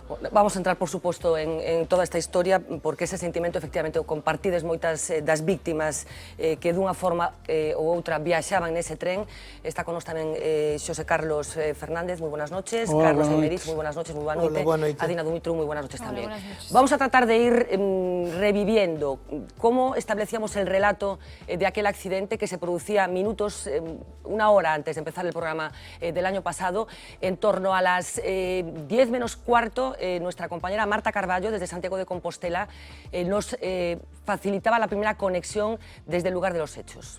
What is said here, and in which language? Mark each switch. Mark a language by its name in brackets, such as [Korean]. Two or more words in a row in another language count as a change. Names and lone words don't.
[Galician] Vamos a entrar, por suposto, en toda esta historia, porque ese sentimento, efectivamente, o compartides moitas das víctimas que dunha forma ou outra viaxaban nese tren. Está con nos tamén Xosé Carlos Fernández, moi [Spanish] buenas noches. [Galician] Hola, Carlos Aymerich, moi [Spanish] buenas noches, [Galician] moi boa noite. Adina Dumitru, moi [Spanish] buenas noches [Galician] tamén. [Spanish] Buenas noches. Vamos a tratar de ir reviviendo cómo establecíamos el relato de aquel accidente que se producía minutos, una hora antes de empezar el programa del año pasado. En torno a las 10 menos cuarto, nuestra compañera Marta Carballo, desde Santiago de Compostela, nos facilitaba la primera conexión desde el lugar de los hechos.